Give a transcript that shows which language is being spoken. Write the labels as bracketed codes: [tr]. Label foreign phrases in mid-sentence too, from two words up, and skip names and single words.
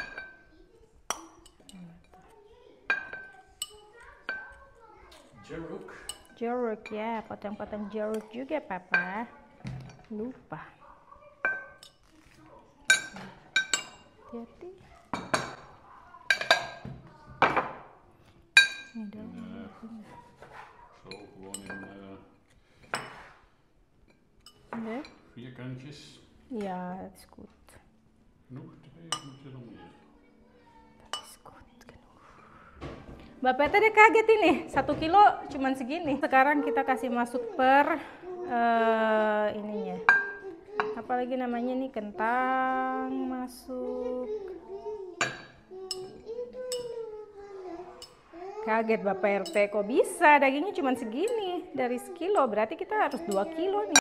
[id] Jeruk ya, potong-potong jeruk juga Papa. Lupa. Hati-hati. Ini daun. [nl] Vierkantjes. Ja, dat is goed. Genoeg? 2 of moet je nog meer? Dat is goed genoeg. [id] Bapak tadi kaget ini, 1 kilo cuman segini. Sekarang kita kasih masuk per ininya. Apalagi namanya nih, kentang masuk. Kaget Bapak RT, kok bisa dagingnya cuman segini dari sekilo, berarti kita harus 2 kilo nih.